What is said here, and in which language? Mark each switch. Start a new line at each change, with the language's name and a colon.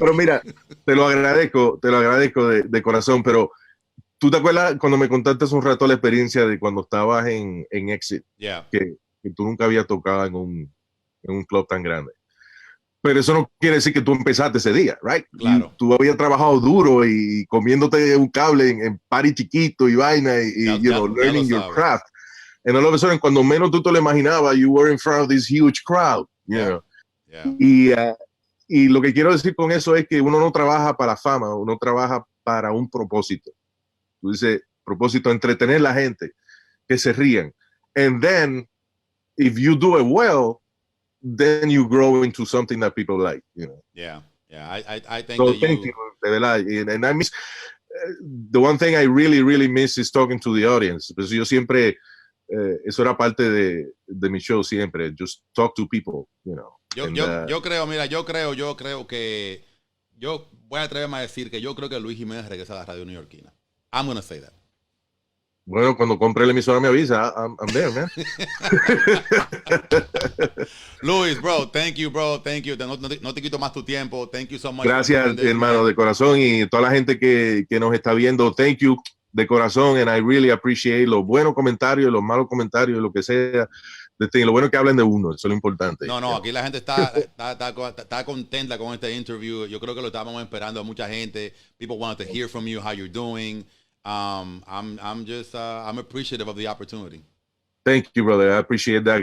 Spanish: Pero mira, te lo agradezco de corazón, pero ¿tú te acuerdas cuando me contaste hace un rato la experiencia de cuando estabas en Exit?
English: Yeah.
Spanish: Que tú nunca habías tocado en un club tan grande. Pero eso no quiere decir que tú empezaste ese día, right? Claro. Tú habías trabajado duro y comiéndote un cable en party chiquito y vaina y
English: learning your craft. And all of a sudden,
Spanish: cuando menos tú te lo imaginabas,
English: you were in front of this huge crowd, you know? Yeah.
Spanish: Y lo que quiero decir con eso es que uno no trabaja para fama, uno trabaja para un propósito. Tú dices, propósito, entretener a la gente, que se rían.
English: And then, if you do it well, then you grow into something that people like, you know. Yeah. I think so thank you,
Spanish: de verdad.
English: And I miss, the one thing I really, really miss is talking to the audience.
Spanish: Pues yo siempre, eso era parte de mi show siempre,
English: just talk to people, you know.
Spanish: Yo creo que, yo voy a atreverme a decir que yo creo que Luis Jiménez regresa a la radio neoyorquina.
English: I'm gonna say that.
Spanish: Bueno, cuando compre la emisora me avisa.
English: I'm there, man. Luis, bro, thank you.
Spanish: No te quito más tu tiempo.
English: Thank you so much.
Spanish: Gracias, hermano, de corazón. Y toda la gente que nos está viendo, thank you de corazón.
English: And I really appreciate
Spanish: los buenos comentarios, los malos comentarios, lo que sea. Lo bueno es que hablen de uno, eso es lo importante. No, aquí la gente está contenta con este interview. Yo creo que lo estábamos esperando a mucha gente.
English: People wanted to hear from you, how you're doing. I'm appreciative of the opportunity. Thank you, brother. I appreciate that.